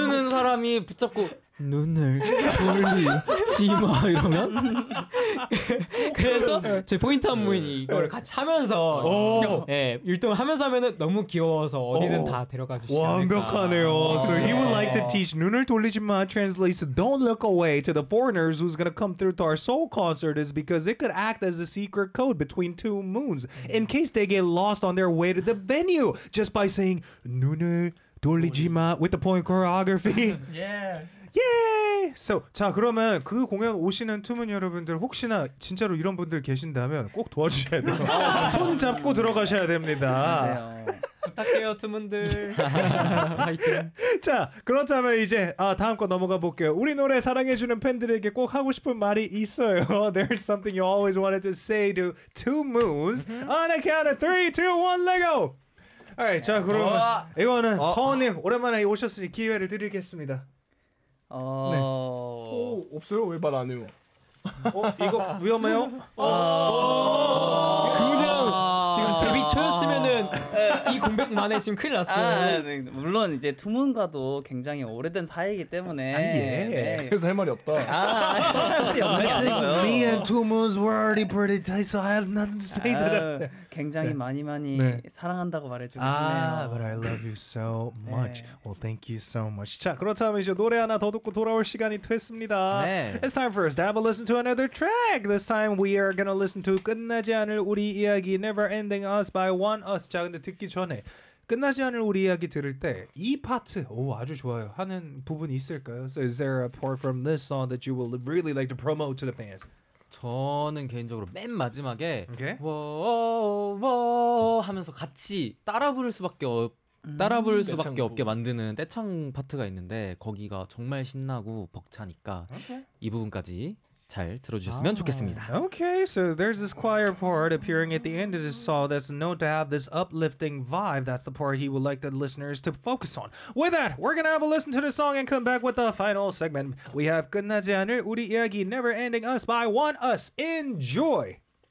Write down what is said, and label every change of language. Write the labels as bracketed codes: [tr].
[ko] 사람이 붙잡고 눈을 돌리지 마 이러면 그래서 제 포인트 안무인이 이걸 같이 하면서 예 일등을 하면서 하면은 너무 귀여워서 어디든 다 데려가 주시니까 완벽하네요. [en] So he would like to teach [ko] 눈을 돌리지 마 [en] translates don't look away to the foreigners who's gonna come through to our Seoul concert is because it could act as a secret code between two moons in case they get lost on their way to the venue just by saying 눈을 돌리지 마 with the point choreography. Yeah. Yay! [ko] So, 자 그러면 그 공연 오시는 투문 여러분들 혹시나 진짜로 이런 분들 계신다면 꼭 도와주셔야 돼요. 손 잡고 들어가셔야 됩니다. 부탁해요 투문들. 자 그렇다면 이제 다음 거 넘어가 볼게요. 우리 노래 사랑해주는 팬들에게 꼭 하고 싶은 말이 있어요. [en] There's something you always wanted to say to two moons. On a count of 3, 2, 1, let go! Alright, [ko] 자 그러면 이거는 서원님 오랜만에 오셨으니 기회를 드리겠습니다. 어... 네. 오, 없어요? 왜 말 안 해요? 이거 위험해요? 그냥 지금 데뷔 초였으면은 이 공백만에 지금 큰일 났어요. 네. 물론 이제 투문과도 굉장히 오래된 사이이기 때문에 네. 그래서 할 말이 없다. [en] This is me and two moons were already pretty tight so I have nothing to say to them. [ko] 굉장히 많이 네. 사랑한다고 말해주고 싶네요. [en] But I love you so much. [ko] 네. [en] Well, thank you so much. [ko] 자, 그렇다면 이제 노래 하나 더 듣고 돌아올 시간이 됐습니다. 네. [en] It's time for us to have a listen to another track. This time we are gonna listen to 끝나지 않을 우리 이야기 Never Ending Us by One Us. [ko] 자, 근데 듣기 전에 끝나지 않을 우리 이야기 들을 때 이 파트 오 아주 좋아요 하는 부분이 있을까요? [en] So is there a part from this song that you would really like to promote to the fans? [ko] 저는 개인적으로 맨 마지막에 워워 하면서 같이 따라 부를 수밖에 따라 부를 수밖에 떼창구. 없게 만드는 떼창 파트가 있는데 거기가 정말 신나고 벅차니까 [en] okay. [ko] 이 부분까지 잘 들어주셨으면 좋겠습니다. [en] Okay, so there's this choir part appearing at the end of the song that's known to have this uplifting vibe. That's the part he would like the listeners to focus on. With that, we're gonna have a listen to the song and come back with the final segment. We have 끝나지 않을 우리 이야기 Never Ending Us by One Us. Enjoy!